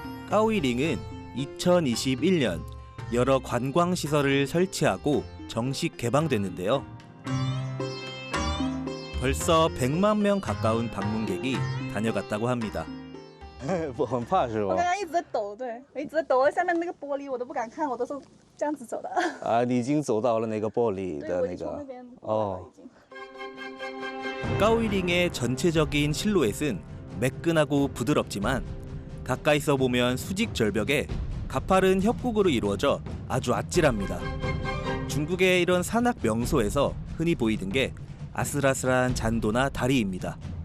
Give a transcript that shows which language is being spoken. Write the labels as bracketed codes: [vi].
[ko] 까오이링은 2021년 여러 관광시설을 설치하고 정식 개방됐는데요. 벌써 100만 명 가까운 방문객이 다녀갔다고 합니다. [zh] 我很怕是吧？我刚刚一直在抖，对，我一直在抖，下面那个玻璃我都不敢看，我都是这样子走的。你已经走到了那个玻璃的那个。 [ko] 까오이링의 전체적인 실루엣은 매끈하고 부드럽지만 가까이서 보면 수직 절벽에 가파른 협곡으로 이루어져 아주 아찔합니다. 중국의 이런 산악 명소에서 흔히 보이는 게 아슬아슬한 잔도나 다리입니다.